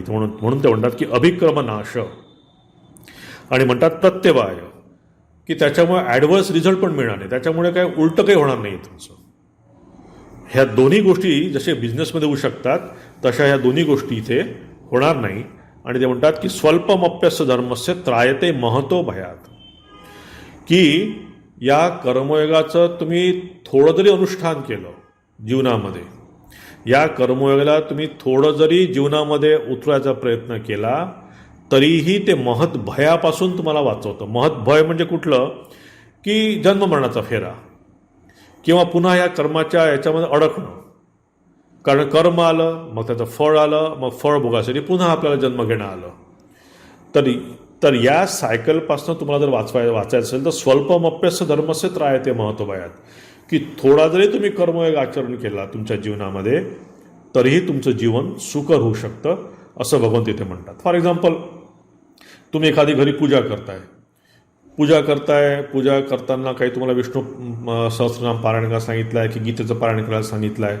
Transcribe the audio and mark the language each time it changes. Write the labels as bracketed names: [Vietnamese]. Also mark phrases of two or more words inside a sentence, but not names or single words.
[Marathi] म्हणून ते म्हणतात की अभिक्रम नाश, आणि म्हणतात प्रत्यवाय की त्याच्यामुळे [English] adverse result [Marathi] पण मिळणार नाही, त्याच्यामुळे काय उलटं काही होणार नाही तुमचं. ह्या दोन्ही गोष्टी जसे बिझनेसमध्ये होऊ शकतात तशा ह्या दोन्ही गोष्टी इथे होणार नाही. आणि ते म्हणतात की [Sanskrit] स्वल्पमप्यस्य धर्मस्य त्रायते महतो भयात, [Marathi] की या कर्मयोगाचं तुम्ही थोडं जरी अनुष्ठान केलं जीवनामध्ये, या कर्मयोगाला तुम्ही थोडं जरी जीवनामध्ये उतरायचा प्रयत्न केला तरीही ते महत भयापासून तुम्हाला वाचवतं. महत भय म्हणजे कुठलं, की जन्ममरणाचा फेरा किंवा पुन्हा या कर्माच्या याच्यामध्ये अडकणं. कारण कर्म आलं, मग त्याचं फळ आलं, मग फळ भोगासाठी पुन्हा आपल्याला जन्म घेणं आलं. तर या सायकलपासून तुम्हाला जर वाचायचं असेल तर [Sanskrit] स्वल्पमप्यस्य धर्मस्य त्रायते महतो भयात, [Marathi] की थोडा जरी तुम्ही कर्मयोग आचरण केला तुमच्या जीवनामध्ये तरीही तुमचं जीवन सुकर होऊ शकतं, असं भगवंत इथे म्हणतात. [English] for example, [Marathi] तुम्ही एखादी घरी पूजा करताना काही तुम्हाला विष्णू सहस्रनाम पारायण करायला सांगितलं आहे की गीतेचं पारायण करायला सांगितलं आहे.